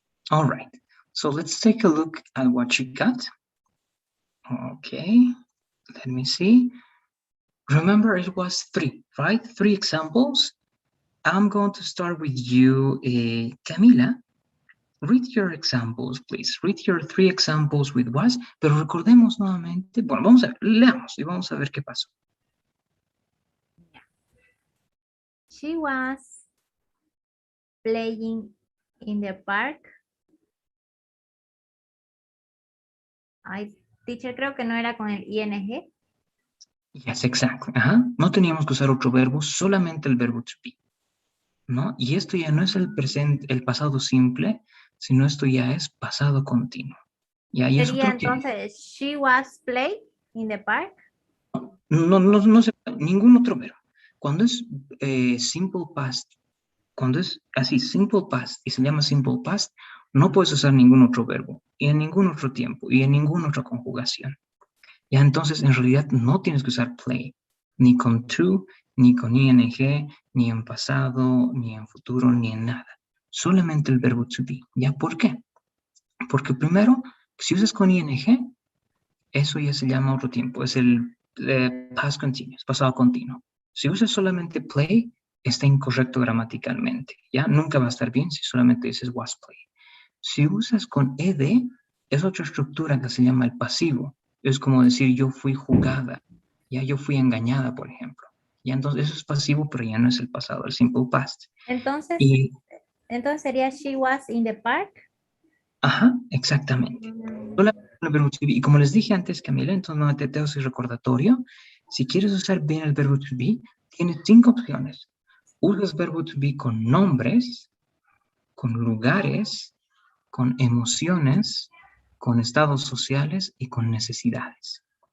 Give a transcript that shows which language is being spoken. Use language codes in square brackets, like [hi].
[en] All right. So let's take a look at what you got. Okay. Let me see. Remember, it was 3, right? 3 examples. I'm going to start with you, Camila. Read your examples, please. Read your 3 examples with was, [es] pero recordemos nuevamente. Bueno, vamos a ver, leamos y vamos a ver qué pasó. [en] She was playing in the park. [es] Ay, teacher, creo que no era con el ing. [en] Yes, exactly. Ajá. [es] No teníamos que usar otro verbo, solamente el verbo to be, ¿no? Y esto ya no es el presente, el pasado simple, sino esto ya es pasado continuo. Y ahí es Sería otro tiempo. [en] entonces, she was playing in the park. [es] No se ningún otro verbo. Cuando es simple past, cuando es así simple past y se llama simple past, no puedes usar ningún otro verbo y en ningún otro tiempo y en ninguna otra conjugación. Ya entonces en realidad no tienes que usar play, ni con to, ni con ing, ni en pasado, ni en futuro, ni en nada. Solamente el verbo to be. ¿Ya por qué? Porque primero, si usas con ing, eso ya se llama otro tiempo, es el past continuous, pasado continuo. Si usas solamente play, está incorrecto gramaticalmente, ¿ya? Nunca va a estar bien si solamente dices [en] was play. [es] Si usas con ed, es otra estructura que se llama el pasivo. Es como decir yo fui jugada, ya yo fui engañada, por ejemplo. Ya entonces eso es pasivo, pero ya no es el pasado, el simple past. Entonces, Y, entonces sería [en] she was in the park. [es] ajá, exactamente. El verbo to be. Y como les dije antes, Camila, entonces nuevamente te doy recordatorio. Si quieres usar bien el verbo to be, tienes 5 opciones. Usas verbo to be con nombres, con lugares, con emociones, con estados sociales y con necesidades.